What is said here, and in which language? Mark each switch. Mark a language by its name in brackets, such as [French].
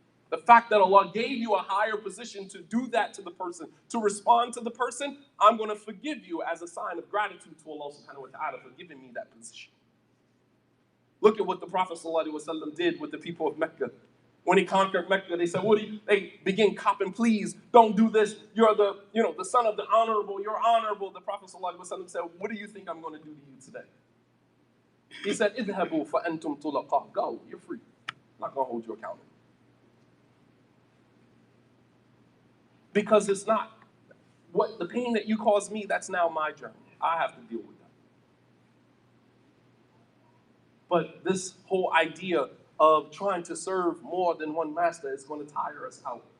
[English] The fact that Allah gave you a higher position to do that to the person, to respond to the person, I'm going to forgive you as a sign of gratitude to Allah subhanahu wa ta'ala for giving me that position. Look at what the Prophet ﷺ did with the people of Mecca. When he conquered Mecca, they said, they begin copping, please, don't do this. You're the son of the honorable, you're honorable. The Prophet ﷺ said, what do you think I'm going to do to you today? He said, [Arabic] اذهبوا فأنتم طلقاء. [English] Go, you're free. I'm not going to hold you accountable. Because it's not what the pain that you caused me, that's now my journey. I have to deal with that. But this whole idea of trying to serve more than one master is going to tire us out.